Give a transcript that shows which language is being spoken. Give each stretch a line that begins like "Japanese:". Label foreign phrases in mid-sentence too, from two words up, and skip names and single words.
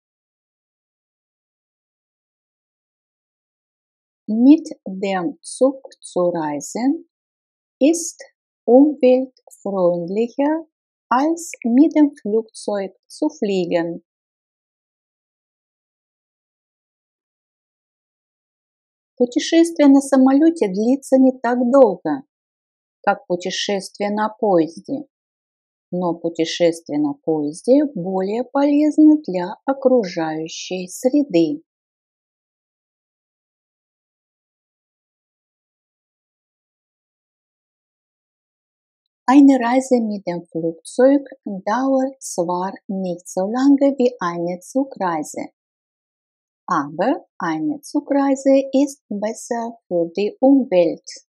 German: Mit dem Zug zu reisen ist umweltfreundlicher als mit dem Flugzeug zu fliegen.
Russian: Путешествие на самолете длится не так долго, как путешествие на поезде. но путешествие на поезде более полезно для окружающей среды.
German: Eine Reise mit dem Flugzeug dauert zwar nicht so lange wie eine Zugreise, aber eine Zugreise ist besser für die Umwelt.